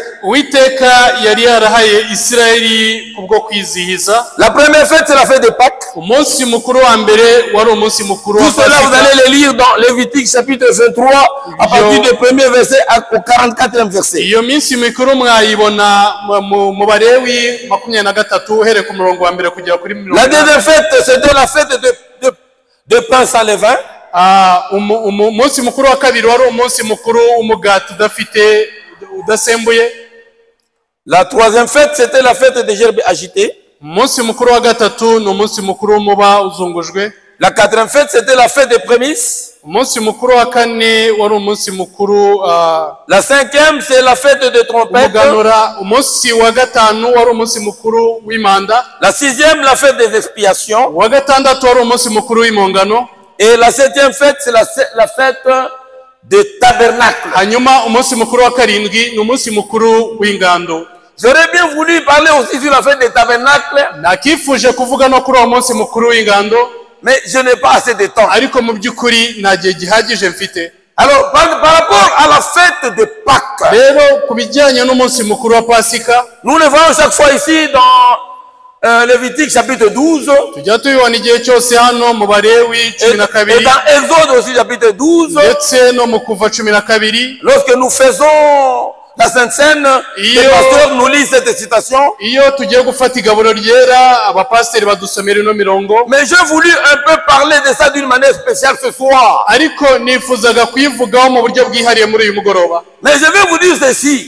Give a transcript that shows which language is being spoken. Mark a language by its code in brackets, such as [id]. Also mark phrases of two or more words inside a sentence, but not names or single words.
[rw] Uwiteka yari yarahaye Isirayeli kubwo kwizihiza. [fr] La première fête, c'est la fête de Pâques. [rw] Umunsi mukuru wa mbere wari umunsi mukuru wa [fr] Tout cela, vous [rw] Pasika. [fr] allez le lire dans Lévitique chapitre 23, à partir du premier verset au 44e verset. [rw] Iyo minsi mikuru mwayibona mu Balewi 23 uhereye ku murongo wa mbere kugera kuri 40. [fr] La deuxième fête, c'était la fête de pain sans levain. [rw] Umunsi mukuru wa kabiri wari umunsi mukuru w'umugati udasembuye. [fr] La troisième fête, c'était la fête des gerbes agitées. [rw] Umunsi mukuru wa gatatu ni umunsi mukuru w'umuba uzungujwe. [fr] La quatrième fête, c'était la fête des prémices. [rw] Umunsi mukuru wa kane wari umunsi mukuru [fr] La cinquième, c'est la fête de trompette. [rw] umuganura. Umunsi wa gatanu wari umunsi mukuru w'imanda. [fr] La sixième, la fête des expiations. [rw] Wa gatandatu wari umunsi mukuru w'impongano. [fr] Et la septième fête, c'est la fête de tabernacle. [rw] Hanyuma umunsi mukuru wa karindwi ni umunsi mukuru w'ingando. [fr] J'aurais bien voulu parler aussi sur la fête des tabernacles, [rw] Nakifuje kuvuga no kuri uwo munsi mukuru w'ingando, [fr] mais je n'ai pas assez de temps. [rw] ariko mu by'ukuri nta gihe gihagije mfite. [fr] Alors, par rapport à la fête de Pâques, [rw] Rero ku bijyanye n'umunsi mukuru wa Pasika, [fr] nous le voyons chaque fois ici dans Lévitique chapitre 12 [rw] tujya tubibona igihe cyose hano mu Balewi [fr] et [rw] 12 [fr] dans Exode aussi chapitre 12. [rw] ndetse no mu Kuva 12. [fr] Lorsque nous faisons la Sainte Seine, les pasteurs nous lisent cette citation. Mais j'ai voulu un peu parler de ça d'une manière spéciale ce soir. Mais je vais vous dire ceci.